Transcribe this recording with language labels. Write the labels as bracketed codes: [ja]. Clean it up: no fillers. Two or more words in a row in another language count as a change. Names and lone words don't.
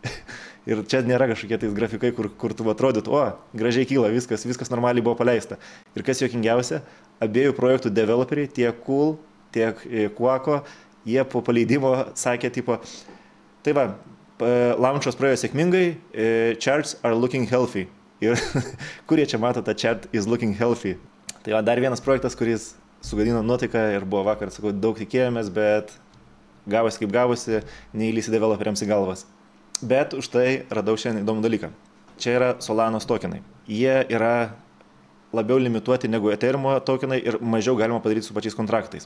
[lt] Ir čia nėra kažkokie tais grafikai, kur tu atrodyt, gražiai kyla, viskas normaliai buvo paleista. Ir kas juokingiausia, abiejų projektų developeriai, tiek Cool, tiek Quaco, jie po paleidimo sakė, tipo, tai va, launchas praėjo sėkmingai, [en] charts are looking healthy. [lt] Ir kurie čia mato tą [en] chart is looking healthy. [lt] Tai va, dar vienas projektas, kuris sugadino nuotaiką ir buvo vakar, sakau, daug tikėjomės, bet gavosi kaip gavosi, neįlysi developeriams į galvas. Bet už tai radau šiandien įdomų dalyką. Čia yra Solanos tokenai. Jie yra labiau limituoti negu Ethereum tokenai ir mažiau galima padaryti su pačiais kontraktais.